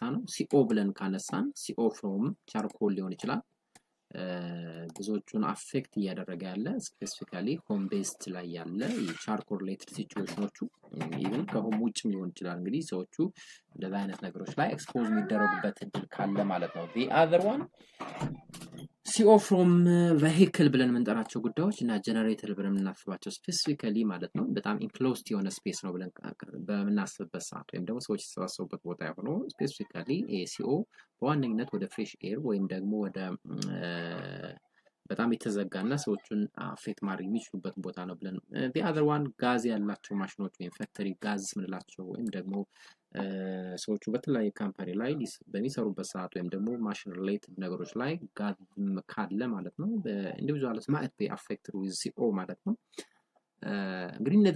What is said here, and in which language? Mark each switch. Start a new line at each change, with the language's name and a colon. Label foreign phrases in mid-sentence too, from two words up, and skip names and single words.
Amharic: ነው። ሲኦ ብለን ካነሳን
English: CO from charcoal
Amharic: ሊሆን ይችላል። ብዙዎቹን አፌክት እያደረገ ያለ
English: specifically home based
Amharic: ላይ ያለ የቻርኮል ሪሌትድ ሲቹዌሽኖቹ ኢቭን ከሆም ውጭም ሊሆን ይችላል። እንግዲህ ሰዎቹ እንደዛ አይነት ነገሮች ላይ ኤክስፖዝ የሚደረጉበት እድል ካለ ማለት ነው።
English: the other one CO from vehicle
Amharic: ብለን የምንጠራቸው ጉዳዮች እና ጀነሬተር ብለን የምናስባቸው ስፔሲፊካሊ ማለት ነው በጣም ኢንክሎዝድ የሆነ ስፔስ ነው ብለን በምናስብበት ሰዓት ወይም ደግሞ ሰዎች የተሰባሰቡበት ቦታ የሆነው ስፔሲፊካሊ ሲኦ በዋነኝነት ወደ
English: fresh air
Amharic: ወይም ደግሞ ወደ በጣም የተዘጋና ሰዎችን አፌክት ማድረግ የሚችሉበት ቦታ ነው ብለን
English: the other one
Amharic: ጋዝ ያላቸው ማሽኖች ወይም
English: factory gas
Amharic: ምንላቸው ወይም ደግሞ ሰዎቹ በተለያየ ካምፓኒ ላይ በሚሰሩበት ሰዓት ወይም ደግሞ
English: machine related
Amharic: ነገሮች ላይ ጋዝ ካለ ማለት ነው
English: individuals might be affected with CO
Amharic: ማለት ነው። እንግዲህ እነዚህ